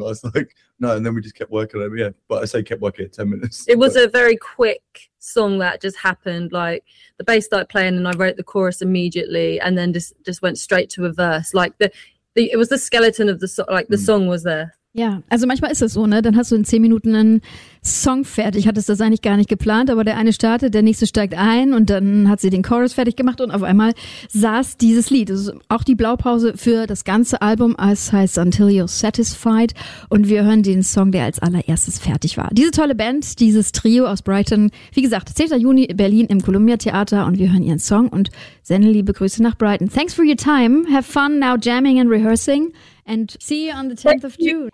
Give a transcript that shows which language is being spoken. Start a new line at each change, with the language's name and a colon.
English: I was like, no. And then we just kept working. But I say kept working at 10 minutes. It was a very quick song that just happened. Like the bass started playing and I wrote the chorus immediately, and then just went straight to a verse. Like it was the skeleton of the song, like the song was there.
German: Ja, also manchmal ist das so, ne? Dann hast du in 10 Minuten einen Song fertig, hattest das eigentlich gar nicht geplant, aber der eine startet, der nächste steigt ein und dann hat sie den Chorus fertig gemacht und auf einmal saß dieses Lied. Das ist auch die Blaupause für das ganze Album, es heißt Until You're Satisfied, und wir hören den Song, der als allererstes fertig war. Diese tolle Band, dieses Trio aus Brighton, wie gesagt, 10. Juni in Berlin im Columbia Theater, und wir hören ihren Song und senden liebe Grüße nach Brighton.
English: Thanks for your time, have fun now jamming and rehearsing. And see you on the 10th of June.